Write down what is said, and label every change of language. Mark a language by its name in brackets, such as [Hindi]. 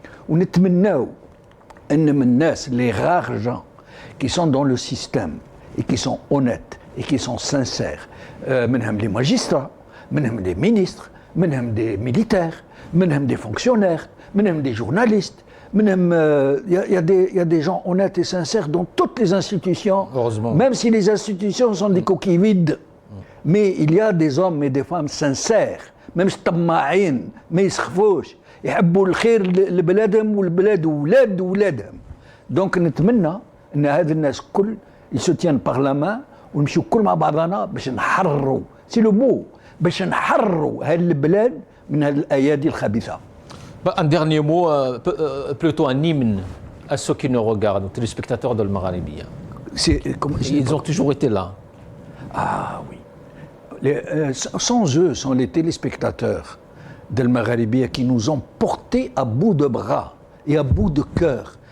[Arabic] ونتمناو ان من الناس [French] les rares gens qui sont dans le système et qui sont honnêtes et qui sont sincères, منهم les magistrats, منهم les ministres, منهم des militaires, منهم des fonctionnaires, منهم des journalistes, منهم il y a des gens honnêtes et sincères dans toutes les institutions. Heureusement. Même si les institutions sont des coquilles vides, mais il y a des hommes et des femmes sincères, même [Arabic] طماعين ما يسخفوش, يحبوا الخير لبلادهم والبلاد وولادهم. دونك نتمنى ان هذه الناس [French] كل يسوتيان بارلمان [Arabic] ونمشيو كل مع بعضنا باش نحرروا سي لو مو باش نحرروا هذه البلاد من هذه الايادي الخبيثه. [French] Un dernier mot, plutôt un hymne à ceux qui nous regardent, aux téléspectateurs de Maghribia. Ils ont toujours été là. Ah oui. Sans eux, sans les téléspectateurs de Maghribia qui nous ont portés à bout de bras et à bout de cœur.